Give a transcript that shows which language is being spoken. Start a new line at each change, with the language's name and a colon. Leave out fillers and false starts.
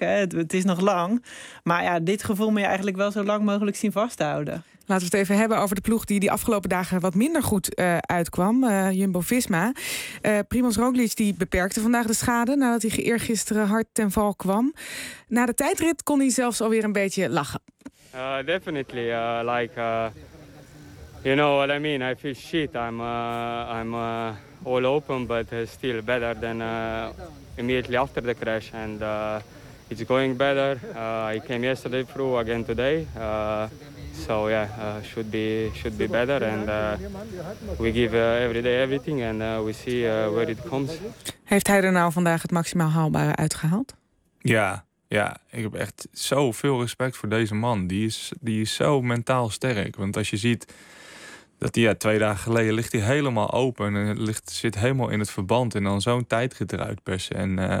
Dutch: Het is nog lang. Maar ja, dit gevoel moet je eigenlijk wel zo lang mogelijk zien vasthouden. Laten we het even hebben over de ploeg die afgelopen dagen wat minder goed uitkwam. Jumbo-Visma. Primoz Roglic die beperkte vandaag de schade nadat hij eergisteren hard ten val kwam. Na de tijdrit kon hij zelfs alweer een beetje lachen.
English: You know what I mean? I feel shit. I'm all open, but still better than immediately after the crash. And it's going better. I came yesterday through again today. So should be better. And we give every day everything, and we see where it comes.
Dutch: Heeft hij er nou vandaag het maximaal haalbare uitgehaald? Ja, ik heb echt zoveel respect voor deze man. Die is zo mentaal sterk. Want als je ziet dat hij 2 dagen geleden ligt hij helemaal open en zit helemaal in het verband en dan zo'n tijdrit eruit persen.